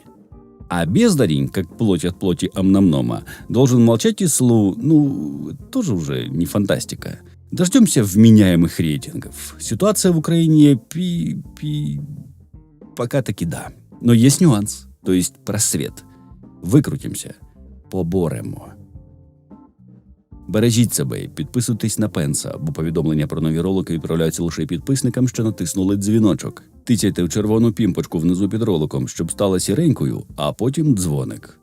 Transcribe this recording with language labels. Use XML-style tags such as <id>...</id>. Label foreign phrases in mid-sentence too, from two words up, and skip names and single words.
<ru>А бездарень, как плоть от плоти омномнома, должен молчать и тоже уже не фантастика. Дождемся вменяемых рейтингов. Ситуация в Украине пока таки да. Но есть нюанс, то есть просвет.</ru> <uk>Викрутимося. Поборемо. Бережіть себе і підписуйтесь на Пенса, бо повідомлення про нові ролики відправляються лише підписникам, що натиснули дзвіночок. Тицяйте в червону пімпочку внизу під роликом, щоб стала сіренькою, а потім дзвоник.</uk>